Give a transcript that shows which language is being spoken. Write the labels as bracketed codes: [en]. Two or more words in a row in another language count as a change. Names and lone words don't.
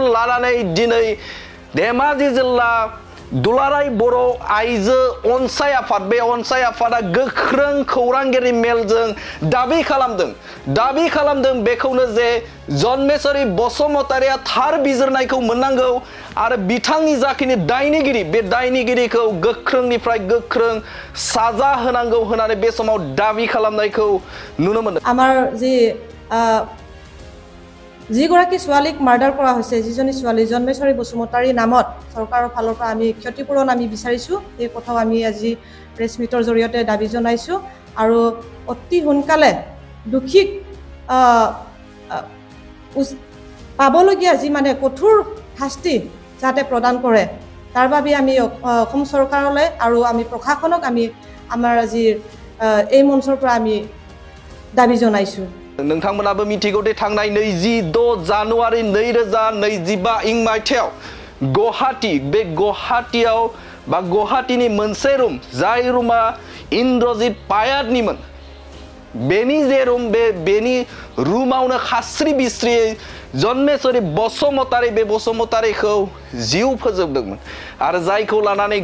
[brx] लानानै दिनै धेमाजि जिल्ला दुलाराय बर' आइजो अनसाय आफाद बे अनसाय आफादा गोख्रों खौरांगिरि मेलजों दाबि खालामदों बेखौनो जे जन्मेश्वरी बसुमतारीया थार बिजिरनायखौ मोननांगौ आरो बिथांनि जाखिनि दायनिगिरि बे दायनिगिरिखौ गोख्रोंनिफ्राय गोख्रों साजा होनांगौ होननानै बे समाव दाबि खालामनायखौ नुनो मोनदों [as] আমাৰ যিগৰাকী ছোৱালীক মাৰ্ডাৰ কৰা হৈছে যিজনী ছোৱালী জন্মেশ্বৰী বসুমতাৰীৰ নামত চৰকাৰৰ ফালৰ পৰা আমি ক্ষতিপূৰণ আমি বিচাৰিছো এই কথাও আমি আজি প্ৰেছ মিটৰ জৰিয়তে দাবী জনাইছো আৰু অতি সোনকালে দুখিক পাবলগীয়া যি মানে কঠোৰ শাস্তি যাতে প্ৰদান কৰে তাৰ বাবে আমি অসম চৰকাৰলৈ আৰু আমি প্ৰশাসনক আমি আমাৰ আজি এই মঞ্চৰ পৰা আমি দাবী জনাইছো [brx] नोंथांमोनाबो मिथिगौ दे थांनाय 26 जानुवारि 2025 इं मायथाइयाव गुवाहाटी बे गुवाहाटीयाव बा गुवाहाटीनि मोनसे रुम जाय रुमा इन्द्रजित पायादनिमोन बेनि जे रुम बेनि रुमावनो खास्रि बिस्रि जन्मेश्वरी बसुमतारी बे बसुमतारीखौ जिउ फोजोबदोंमोन आरो जायखौ लानानै